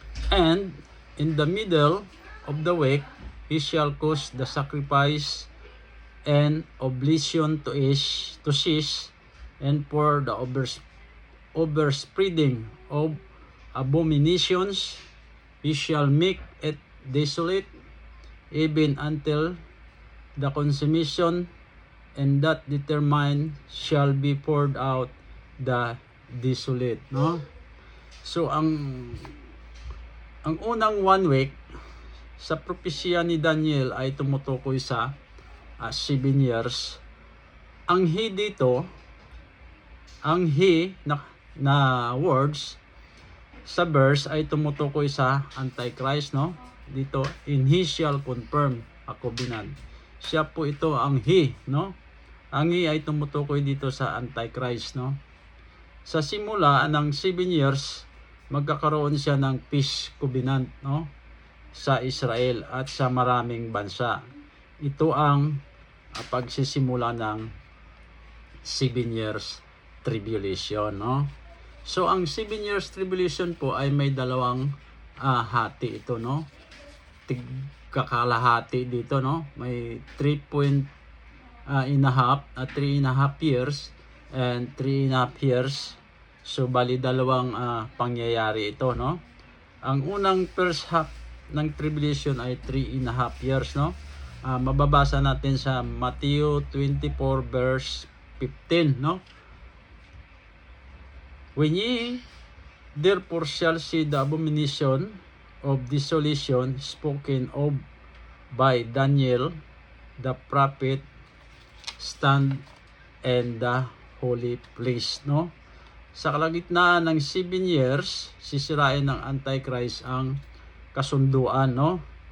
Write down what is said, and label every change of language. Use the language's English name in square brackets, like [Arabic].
[English] And in the middle of the week, he shall cause the sacrifice and oblation to cease, and for the overspreading of abominations, he shall make it desolate, even until the consummation, and that determined shall be poured out the desolate, no? [Filipino] So ang unang 1 week sa propesya ni Daniel ay tumutukoy sa 7 years. Ang he dito, ang he na words sa verse ay tumutukoy sa Antichrist, no? [English] Dito, in he shall confirm a covenant. [Filipino] Siya po ito ang he, no? Ang he ay tumutukoy dito sa Antichrist, no? Sa simula ng 7 years, magkakaroon siya ng peace covenant, no? Sa Israel at sa maraming bansa. Ito ang pagsisimula ng 7 years tribulation, no? So ang 7 years tribulation po ay may dalawang hati ito, no? Kakalahati dito, no? May 3.5 [English] and a half, 3.5 years and 3.5 years. [Filipino] So bali dalawang pangyayari ito, no? Ang unang first half ng tribulation ay 3.5 years, no? Mababasa natin sa Matthew 24 verse 15, no? [English] When ye therefore shall see the abomination of desolation spoken of by Daniel the prophet stand in the holy place, no? [Filipino] Sa kalagitnaan ng 7 years, sisirain ng Antichrist ang kasunduan, no?